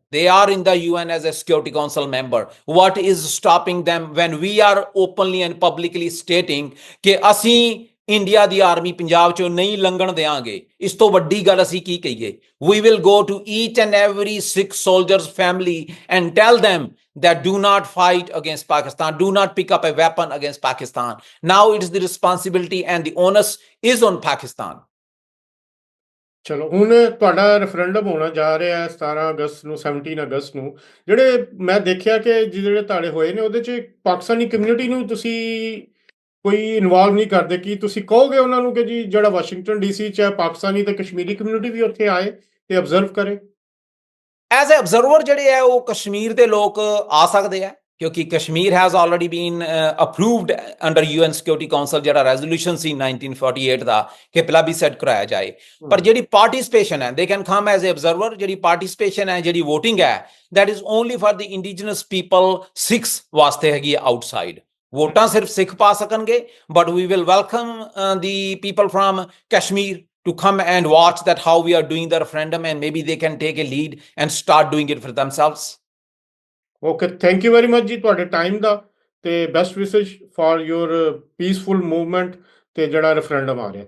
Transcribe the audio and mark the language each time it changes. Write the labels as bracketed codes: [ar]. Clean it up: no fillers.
[en] They are in the UN as a Security Council member. What is stopping them when we are openly and publicly stating [pa] ਕਿ ਅਸੀਂ India ਦੀ army Punjab ਚੋਂ ਨਹੀਂ ਲੰਘਣ ਦੇਵਾਂਗੇ? ਇਸ ਤੋਂ ਵੱਡੀ ਗੱਲ ਅਸੀਂ ਕੀ ਕਹੀਏ? [en] We will go to each and every Sikh soldier's family and tell them that do not fight against Pakistan, do not pick up a weapon against Pakistan. Now it is the responsibility and the onus is on Pakistan. [pa] ਚਲੋ, ਹੁਣ ਤੁਹਾਡਾ referendum ਹੋਣਾ ਜਾ ਰਿਹਾ ਹੈ 17 ਅਗਸਤ ਨੂੰ, 17 ਅਗਸਤ ਨੂੰ। ਜਿਹੜੇ ਮੈਂ ਦੇਖਿਆ ਕਿ ਜਿਹੜੇ ਤਾੜੇ ਹੋਏ ਨੇ ਉਹਦੇ 'ਚ ਪਾਕਿਸਤਾਨੀ ਕਮਿਊਨਿਟੀ ਨੂੰ ਤੁਸੀਂ ਕੋਈ ਇਨਵੋਲਵ ਨਹੀਂ ਕਰਦੇ। ਕੀ ਤੁਸੀਂ ਕਹੋਗੇ ਉਹਨਾਂ ਨੂੰ ਕਿ ਜੀ ਜਿਹੜਾ ਵਾਸ਼ਿੰਗਟਨ ਡੀਸੀ 'ਚ ਹੈ ਪਾਕਿਸਤਾਨੀ ਤੇ ਕਸ਼ਮੀਰੀ ਕਮਿਊਨਿਟੀ ਵੀ ਉੱਥੇ ਆਏ ਤੇ ਅਬਜ਼ਰਵ ਕਰੇ? [en] as a observer [pa] ਜਿਹੜੇ ਹੈ ਉਹ ਕਸ਼ਮੀਰ ਦੇ ਲੋਕ ਆ ਸਕਦੇ ਆ, ਕਿਉਂਕਿ Kashmir [en] has already been approved under UN security council, [pa] ਜਿਹੜਾ ਰੈਜ਼ੋਲੂਸ਼ਨ ਸੀ 1948 ਦਾ ਕਿ ਪਲੈਬੀਸਾਈਟ ਕਰਾਇਆ ਜਾਏ। ਪਰ ਜਿਹੜੀ ਪਾਰਟਿਸਿਪੇਸ਼ਨ ਹੈ, [en] They can come as a observer. [pa] ਜਿਹੜੀ ਪਾਰਟਿਸਿਪੇਸ਼ਨ ਹੈ, ਜਿਹੜੀ ਵੋਟਿੰਗ ਹੈ, [en] that is only for the indigenous people, [pa] Sikhs ਵਾਸਤੇ ਹੈਗੀ [en] Outside. [pa] ਵੋਟਾਂ ਸਿਰਫ ਸਿੱਖ ਪਾ ਸਕਣਗੇ, [en] But we will welcome the people from Kashmir to come and watch that how we are doing the referendum, and maybe they can take a lead and start doing it for themselves. Okay, thank you very much ਜੀ [pa] ਤੁਹਾਡੇ time ਦਾ, [en] ਤੇ best wishes for your peaceful movement [pa] ਤੇ ਜਿਹੜਾ referendum ਆ ਰਿਹਾ।